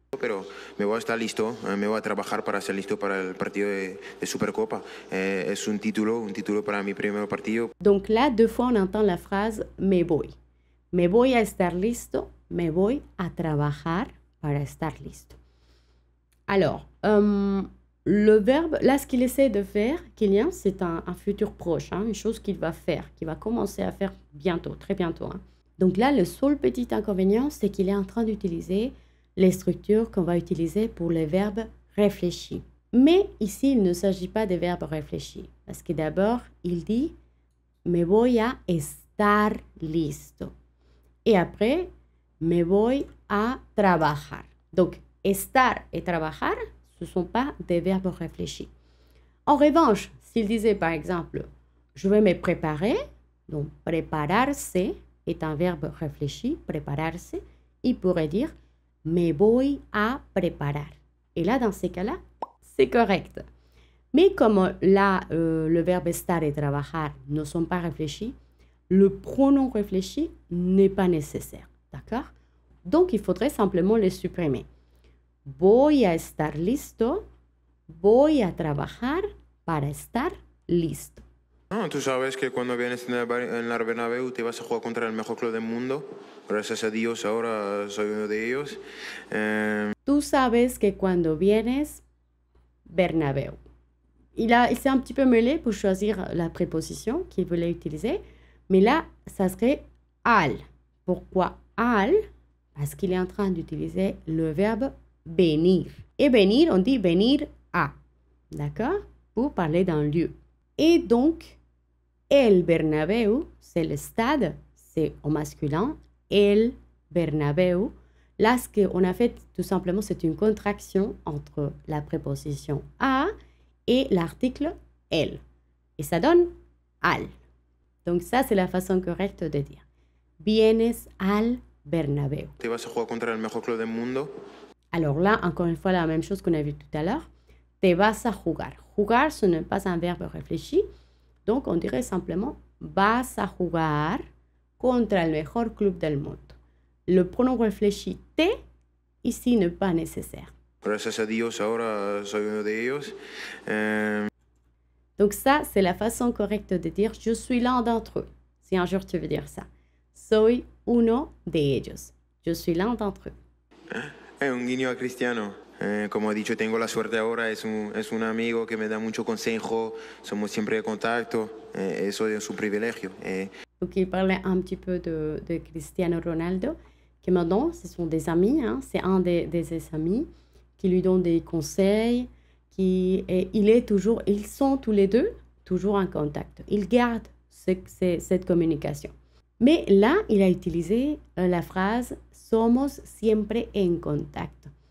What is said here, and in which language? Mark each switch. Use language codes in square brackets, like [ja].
[es] Pero me voy a estar listo, me voy a trabajar para ser listo para el partido de Supercopa. Es un título para mi primer partido. [fr] Donc là, deux fois, on entend la phrase [es] me voy. Me voy a estar listo, me voy a trabajar para estar listo. [fr] Alors, le verbe, là, ce qu'il essaie de faire, Kylian, c'est un futur proche, hein, une chose qu'il va faire, qu'il va commencer à faire bientôt, très bientôt. Hein. Donc là, le seul petit inconvénient, c'est qu'il est en train d'utiliser les structures qu'on va utiliser pour les verbes réfléchis. Mais ici, il ne s'agit pas de verbes réfléchis. Parce que d'abord, il dit [es] me voy a estar listo. [fr] Et après, [es] me voy a trabajar. [fr] Donc, estar et trabajar, ce ne sont pas des verbes réfléchis. En revanche, s'il disait par exemple, je vais me préparer, donc prepararse est un verbe réfléchi, prepararse, il pourrait dire [es] me voy a preparar. [fr] Et là, dans ces cas-là, c'est correct. Mais comme là, le verbe estar et trabajar ne sont pas réfléchis, le pronom réfléchi n'est pas nécessaire. D'accord? Donc, il faudrait simplement les supprimer. [es] Voy a estar listo, voy a trabajar para estar listo. No, tú sabes que cuando vienes en el Bernabéu te vas a jugar contra el mejor club del mundo. Gracias a Dios ahora soy uno de ellos. Tú sabes que cuando vienes Bernabéu. [fr] Il s'est un petit peu mêlé pour choisir la préposition qu'il voulait utiliser. Mais là, ça serait al. Pourquoi al? Parce qu'il est en train d'utiliser le verbe venir. Et venir, on dit venir a. D'accord? Pour parler d'un lieu. Et donc, el Bernabéu, c'est le stade, c'est au masculin. El Bernabéu. Là, ce qu'on a fait, tout simplement, c'est une contraction entre la préposition a et l'article el. Et ça donne al. Donc ça, c'est la façon correcte de dire. [es] Vienes al Bernabéu. Te vas a jugar contra el mejor club del mundo. [fr] Alors là, encore une fois, la même chose qu'on a vu tout à l'heure. [es] Te vas a jugar. [fr] Jugar, ce n'est pas un verbe réfléchi. Donc, on dirait simplement [es] vas a jugar contra el mejor club del mundo. [fr] Le pronom réfléchi te, ici, n'est pas nécessaire. [es] Gracias a Dios ahora soy uno de ellos. [fr] Donc ça, c'est la façon correcte de dire je suis l'un d'entre eux. Si un jour tu veux dire ça. [es] Soy uno de ellos. [fr] Je suis l'un d'entre eux. [es] Un guiño a Cristiano. Como he dicho, tengo la suerte ahora. Es un amigo que me da mucho consejo. Somos siempre de contacto. Eso es un privilegio. [fr] Donc il parlait un petit peu de Cristiano Ronaldo, qui maintenant, ce sont des amis. Hein, c'est un de ses amis qui lui donne des conseils. Ils sont tous les deux toujours en contact. Ils gardent cette communication. Mais là, il a utilisé la phrase [es] somos siempre en contacto.